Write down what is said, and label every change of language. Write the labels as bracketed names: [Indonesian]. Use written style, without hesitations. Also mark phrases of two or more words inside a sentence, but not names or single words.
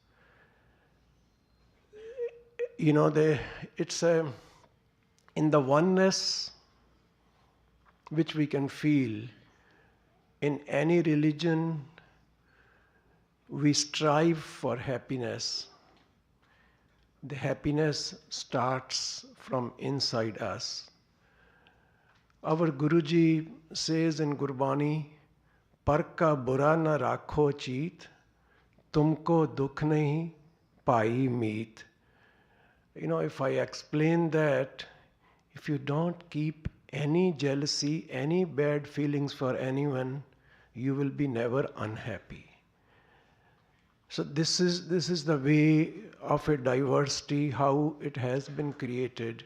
[English] You know, it's in the oneness which we can feel in any religion, we strive for happiness. The happiness starts from inside us. Our Guruji says in Gurbani, [Punjabi] Par ka bura na rakho cheet, tumko dukh nahi pai meet. [English] You know, if I explain that, if you don't keep any jealousy, any bad feelings for anyone, you will be never unhappy. So this is the way of a diversity, how it has been created.